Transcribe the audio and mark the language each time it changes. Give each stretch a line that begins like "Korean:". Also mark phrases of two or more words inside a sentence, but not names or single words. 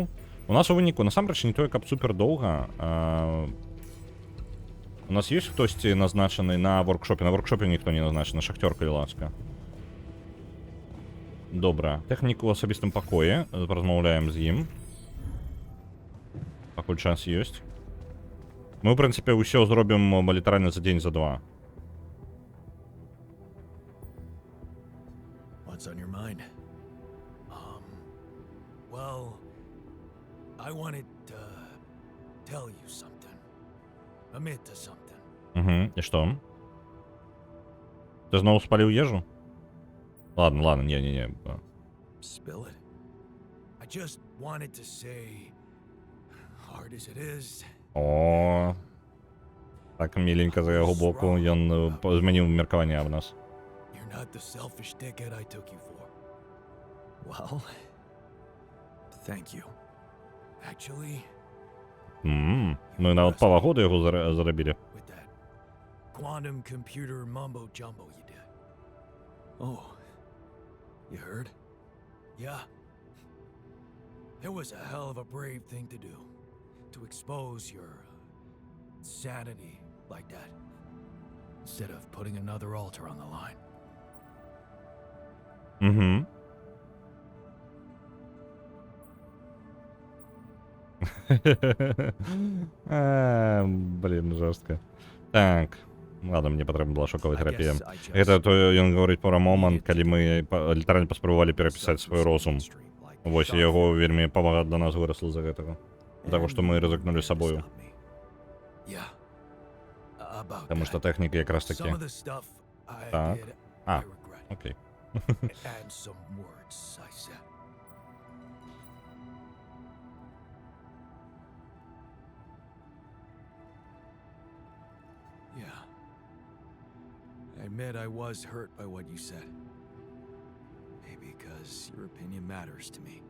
Belarusian: У нас у выніку насамрэч не тое, каб супер доўга. У нас ёсць хтосьці назначаны на воркшопе? На воркшопе ніхто не назначаны, шахтёр, калі ласка. Добра. Тэхнік у асабістым пакоі. Размаўляем з ім. Пакуль час ёсць. Мы, ў прынцыпе, ўсё зробім літаральна за дзень, за два.
English: What's on your mind? Well, I wanted to tell you something. Admit to something.
Russian: Угу. И что? Ты снова спалил ежу? Ладно, не.
English: Spill it. I just wanted to say, hard as it is,
Ukrainian: О, так миленько за його боку,
Belarusian: ён змяніў меркаванне аб нас.
English: you're not the selfish dickhead I took you for. Well, thank you. Actually,
Belarusian: Мы нават павагоду яго зарабілі.
English: with that quantum computer mumbo jumbo you did. Oh, you heard? Yeah. It was a hell of a brave thing to do. To expose your sanity like that. Instead of putting another altar on the line.
Russian: Угу. Блін, жорстко. Так. Ладно,
Belarusian: мне патрэбна была шоковая терапія. Гэта то ён гаворыць пра момант, калі мы літаральна паспрабавалі перапісаць свой розум. Вось, і яго вельмі павага да нас вырасла з-за гэтага. Таго, што мы рызыкнулі сабою. Таму што тэхніка якраз такі.
Russian: Так. А, окей.
English: And some words I said. Yeah. I admit I was hurt by what you said. Maybe because your opinion matters to me.